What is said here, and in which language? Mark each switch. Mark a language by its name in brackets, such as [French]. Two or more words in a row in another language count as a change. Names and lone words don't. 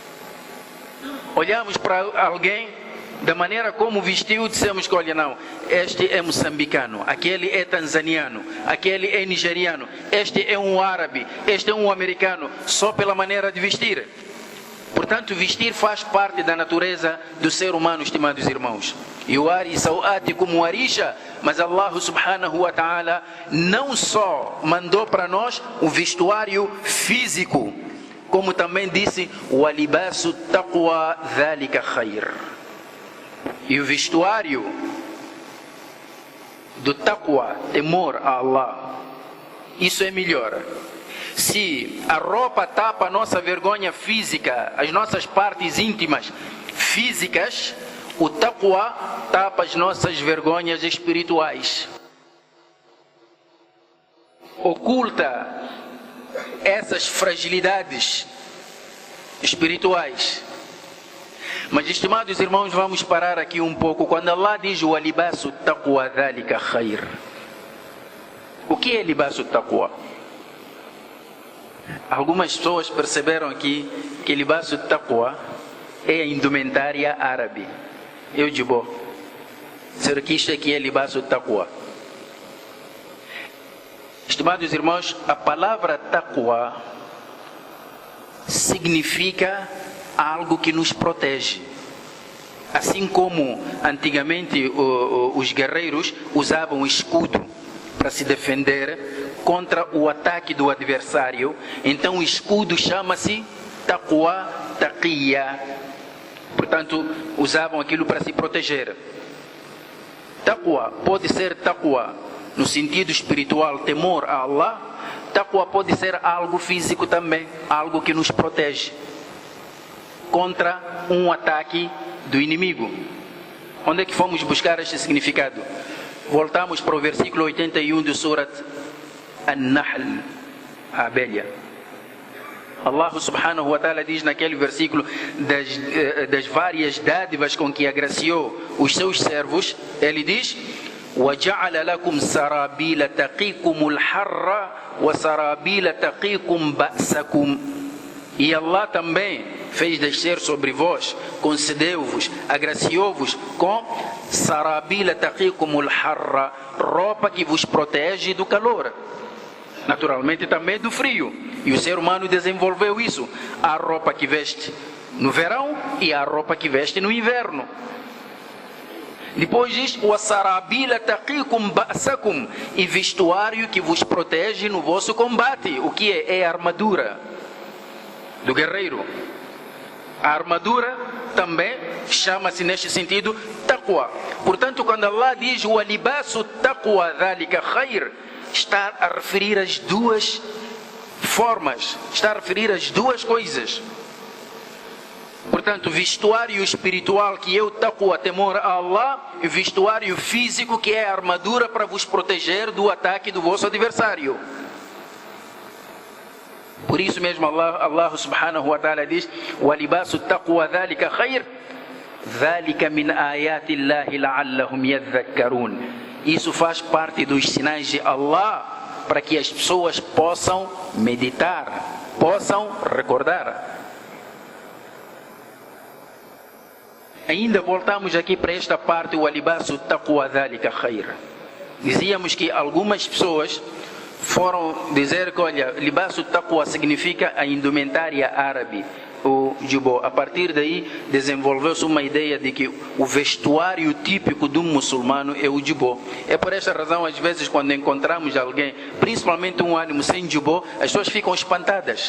[Portuguese] Olhamos para alguém, Da maneira como vestiu, dissemos que, olha, não, este é moçambicano, aquele é tanzaniano, aquele é nigeriano, este é um árabe, este é um americano, só pela maneira de vestir. Portanto, vestir faz parte da natureza do ser humano, estimados irmãos. [Arabic] يواري سوآتكم وريشا, [Portuguese] mas [Arabic] الله سبحانه وتعالى [Portuguese] não só mandou para nós o vestuário físico, como também disse, [Arabic] ولباس التقوى ذلك خير. [Portuguese] E o vestuário do taqwa, temor a Allah, isso é melhor. Se a roupa tapa a nossa vergonha física, as nossas partes íntimas físicas, o taqwa tapa as nossas vergonhas espirituais. Oculta essas fragilidades espirituais. Mas, estimados irmãos, vamos parar aqui um pouco. Quando Allah diz o [Arabic] لباس التقوى ذلك خير, [Portuguese] o que é [Arabic] لباس التقوى? [Portuguese] Algumas pessoas perceberam aqui que [Arabic] لباس التقوى [Portuguese] é a indumentária árabe. Eu digo, será que isto aqui é [Arabic] لباس التقوى? [Portuguese] Estimados irmãos, a palavra taqwa significa algo que nos protege. Assim como antigamente os guerreiros usavam escudo para se defender contra o ataque do adversário, então o escudo chama-se taqwa, taqiyya. Portanto, usavam aquilo para se proteger. Taqwa pode ser taqwa no sentido espiritual, temor a Allah. Taqwa pode ser algo físico também, algo que nos protege contra um ataque do inimigo. Onde é que fomos buscar este significado? Voltamos para o versículo 81 do Surat An-Nahl, a abelha. [Arabic] الله سبحانه وتعالى [Portuguese] diz naquele versículo das várias dádivas com que agraciou os seus servos, ele diz: [Arabic] وَجَعَلَ لَكُمْ سَرَابِيلَ تَقِيكُمُ الْحَرَّ وَسَرَابِيلَ تَقِيكُمْ بَأْسَكُمْ. [Portuguese] E Allah também fez descer sobre vós, concedeu-vos, agraciou-vos com [Arabic] سرابيل تقيكم الحر, [Portuguese] roupa que vos protege do calor, naturalmente também do frio. E o ser humano desenvolveu isso. Há roupa que veste no verão e há roupa que veste no inverno. Depois diz o [Arabic] سرابيل تقيكم بأسكم, [Portuguese] e vestuário que vos protege no vosso combate. O que é? É a armadura do guerreiro. A armadura também chama-se neste sentido taqwa. Portanto, quando Allah diz o [Arabic] لباس التقوى ذلك خير, [Portuguese] está a referir as duas formas, está a referir as duas coisas. Portanto, vestuário espiritual, que é o taqwa, temor a Allah, e vestuário físico, que é a armadura para vos proteger do ataque do vosso adversário. Por isso mesmo [Arabic] الله سبحانه وتعالى diz: وَلِبَاسُ التَّقْوَى ذَلِكَ خَيْرٌ ذَلِكَ مِنْ آيَاتِ اللَّهِ لَعَلَّهُمْ يَذَّكَّرُونَ. [Portuguese] Isso faz parte dos sinais de Allah para que as pessoas possam meditar, possam recordar. Ainda voltamos aqui para esta parte, o [Arabic] لباس التقوى ذلك خير. [Portuguese] Dizíamos que algumas pessoas foram dizer que, olha, [Arabic] لباس التقوى [Portuguese] significa a indumentária árabe, o jubó. A partir daí desenvolveu-se uma ideia de que o vestuário típico de um muçulmano é o jubó. É por esta razão, às vezes, quando encontramos alguém, principalmente um ânimo sem jubó, as pessoas ficam espantadas.